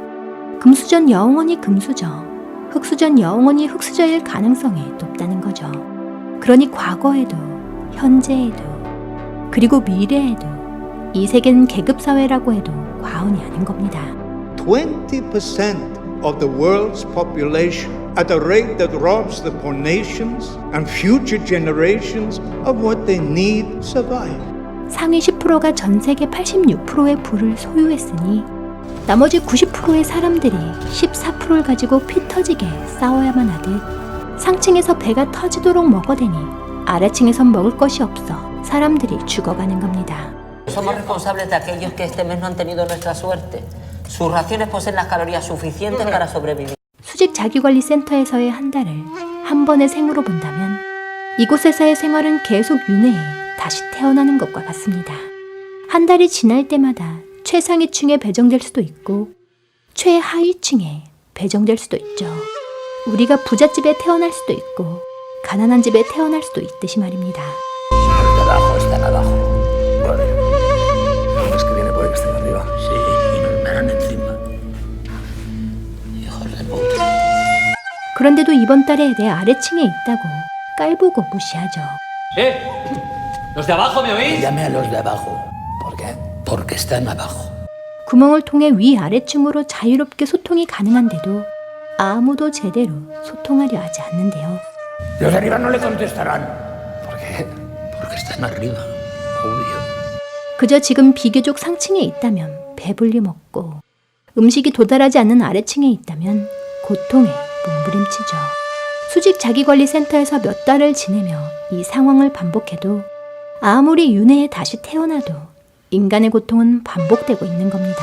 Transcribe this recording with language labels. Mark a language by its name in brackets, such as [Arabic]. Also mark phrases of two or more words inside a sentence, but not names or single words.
[Korean] 금수전 영원히 금수저, 흙수전 영원히 흙수저일 가능성이 높다는 거죠. 그러니 과거에도, 현재에도, 그리고 미래에도 이 세계는 계급사회라고 해도 과언이 아닌 겁니다. [English] 20% of the world's population at a rate that robs the poor nations and future generations of what they need to survive. [Korean] 상위 10%가 전 세계 86%의 부를 소유했으니 나머지 90%의 사람들이 14%를 가지고 피 터지게 싸워야만 하듯 상층에서 배가 터지도록 먹어대니 아래층에선 먹을 것이 없어 사람들이 죽어가는 겁니다. [Spanish] Somos responsables de aquellos que este mes no han tenido nuestra suerte. Sus raciones poseen las calorías suficientes para sobrevivir. [Korean] 수집 자기관리센터에서의 한 달을 한 번의 생으로 본다면 이곳에서의 생활은 계속 윤회해 다시 태어나는 것과 같습니다. 한 달이 지날 때마다 최상위층에 배정될 수도 있고 최하위층에 배정될 수도 있죠. 우리가 부잣집에 태어날 수도 있고 가난한 집에 태어날 수도 있듯이 말입니다. [Spanish] Los de abajo están abajo. Vale. ¿Es que viene por el que están arriba? Sí, y nos verán encima. Hijos de puta. [Korean] 그런데도 이번 달에 내 아래층에 있다고 깔보고 무시하죠. [Spanish] ¿Los de abajo me oís? Llame a los de abajo. ¿Por qué? Porque están abajo. [Korean] 구멍을 통해 위아래층으로 자유롭게 소통이 가능한데도 아무도 제대로 소통하려 하지 않는데요. [Spanish] Los de arriba no le contestarán. ¿Por qué? Porque están arriba. Obvio. [Korean] 그저 지금 비교적 상층에 있다면 배불리 먹고 음식이 도달하지 않는 아래층에 있다면 고통에 몸부림치죠. 수직 자기관리센터에서 몇 달을 지내며 이 상황을 반복해도 아무리 윤회에 다시 태어나도 인간의 고통은 반복되고 있는 겁니다.